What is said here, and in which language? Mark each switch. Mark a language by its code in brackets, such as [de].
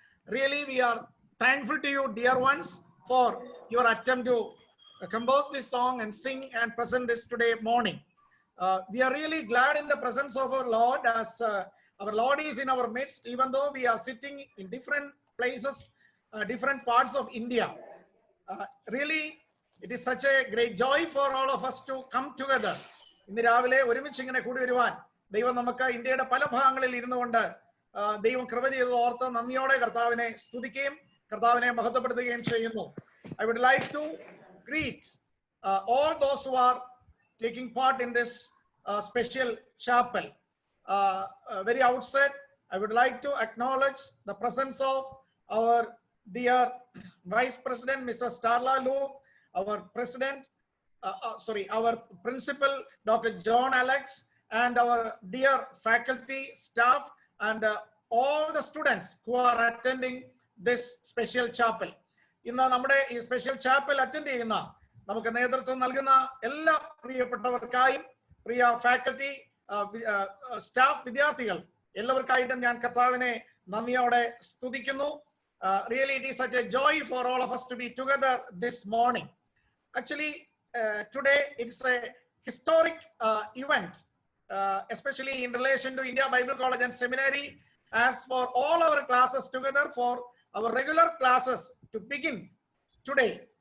[en] Really, we are thankful to you, dear ones, for your attempt to compose this song and sing and present this today morning. We are really glad in the presence of our Lord, as our Lord is in our midst, even though we are sitting in different places, different parts of India. Really, it is such a great joy for all of us to come together. [ml] ഇന്ന് രാവിലെ ഒരുമിച്ച് ഇങ്ങനെ കൂടി വരുവാൻ ദൈവം നമുക്ക് ഇന്ത്യയുടെ പല ഭാഗങ്ങളിൽ ഇരുന്നുകൊണ്ട് ദൈവം കൃപ ചെയ്ത് ഓർത്ത് നന്ദിയോടെ കർത്താവിനെ സ്തുതിക്കുകയും കർത്താവിനെ മഹത്വപ്പെടുത്തുകയും ചെയ്യുന്നു. [en] I would like to greet all those who are taking part in this special chapel. Very outset, I would like to acknowledge the presence of our dear Vice President, Mrs. Starla Lu, our President, our Principal, Dr. John Alex, and our dear faculty, staff, and all the students who are attending this special chapel. [ml] ഇന്ന് നമ്മുടെ ഈ special chapel attend ചെയ്യുന്ന നമുക്ക് നേതൃത്വം നൽകുന്ന എല്ലാ പ്രിയപ്പെട്ടവർക്കായും പ്രിയ faculty, staff, വിദ്യാർത്ഥികൾ എല്ലാവർക്കായിട്ടും ഞാൻ കർത്താവിനെ നന്ദിയോടെ സ്തുതിക്കുന്നു. [en] Really, it is such a joy for all of us to be together this morning. Actually, today it's a historic event, especially in relation to India Bible College and Seminary, as for all our classes together, for our regular classes to begin today.